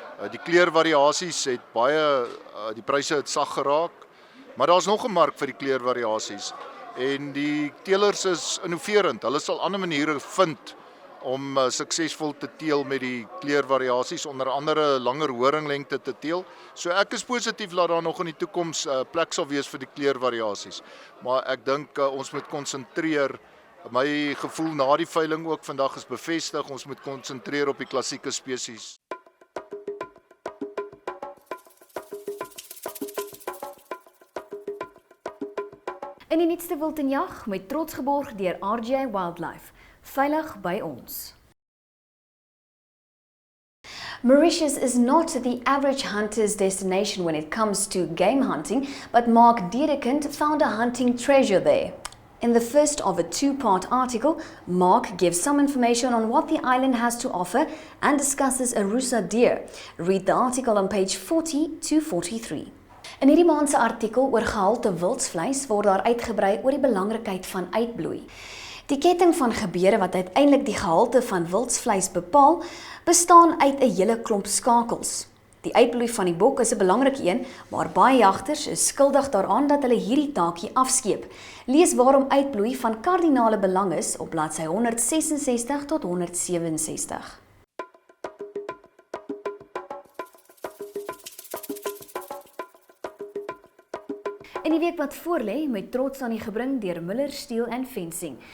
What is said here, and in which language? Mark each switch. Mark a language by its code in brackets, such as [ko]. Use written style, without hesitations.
[af] Die kleurvariasies het die pryse het sag geraak, maar daar's nog 'n mark vir die kleurvariasies. En die teelers is innoverend. Hulle sal ander maniere vind om suksesvol te teel met die kleurvariasies, onder andere langer horinglengte te teel. So ek is positief dat daar nog in die toekoms plek sal wees vir die kleurvariasies. Maar ek dink ons moet konsentreer. My gevoel na die veiling ook vandag is bevestig, ons moet konsentreer op die klassieke spesies. In die nuutste wild en jag met trots geborg deur RGA Wildlife. Veilig by ons. [en] Mauritius is not the average hunter's destination when it comes to game hunting, but Mark Dedekind found a hunting treasure there. In the first of a 2-part article, Mark gives some information on what the island has to offer and discusses a Rusa deer. Read the article on page 40 to 43. [af] In hierdie maand se artikel oor gehalte wildsvleis word daar uitgebrei oor die belangrikheid van uitbloei. Die ketting van gebeure wat uiteindelik die gehalte van wildsvleis bepaal, bestaan uit 'n hele klomp skakels. Die uitbloei van die bok is 'n belangrike een, maar baie jagters is skuldig daaraan dat hulle hierdie taakie afskeep. Lees waarom uitbloei van kardinale belang is op bladsy 166 tot 167. In die week wat voorlê, met trots aan die gebring deur Miller Steel and Fencing.